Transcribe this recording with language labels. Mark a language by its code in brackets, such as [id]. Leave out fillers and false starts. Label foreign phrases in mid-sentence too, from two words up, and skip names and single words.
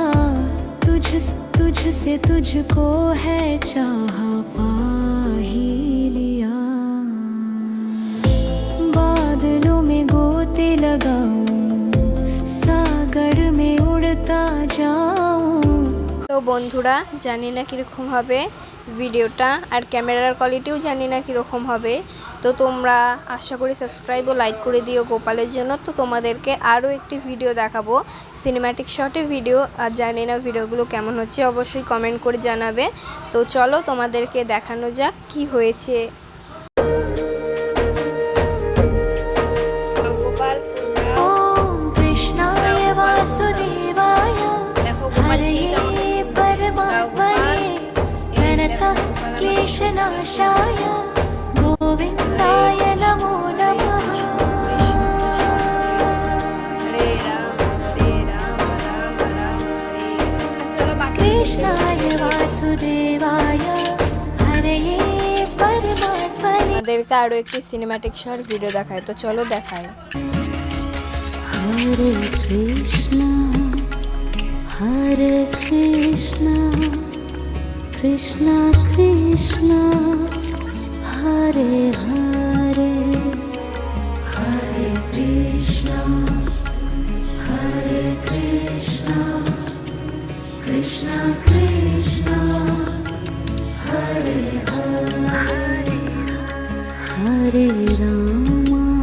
[hi] तुझसे तुझको है चाहा, पा ही लिया। बादलों में गोते लगाऊं, सागर में उड़ता जाऊं। [bn] তো বন্ধুরা, জানি না কীরকম হবে ভিডিওটা, আর [en] camerar qualityo [bn] জানি না কীরকম হবে। তো তোমরা আশা করি সাবস্ক্রাইব ও লাইক করে দিও গোপালের জন্য। তো তোমাদেরকে আরও একটি ভিডিও দেখাবো, [en] cinematic shote [bn] ভিডিও। আর জানি না ভিডিওগুলো কেমন হচ্ছে, অবশ্যই কমেন্ট করে জানাবে। তো চলো তোমাদেরকে দেখানো যাক কি হয়েছে। তো গোপাল ফুল দাও। [sa] ओम कृष्णाय वासुदेवाय [bn] দেখো গোপাল কি দাও, [sa] हरये परमात्मने प्रणतः क्लेशनाशाय गोविन्दाय नमो नमः। হরে রাম হরে রাম রাম রাম হরে। [bn] আর চলো বাকি [sa] कृष्णाय वासुदेवाय हरये परमात्मने। [bn] আমাদেরকে আরও একটি [en] cinematic shot video [bn] দেখায়। তো চলো দেখাই। [sa] हरे कृष्णा कृष्णा कृष्णा हरे हरे, हरे कृष्णा कृष्णा कृष्णा हरे हरे, हरे रामा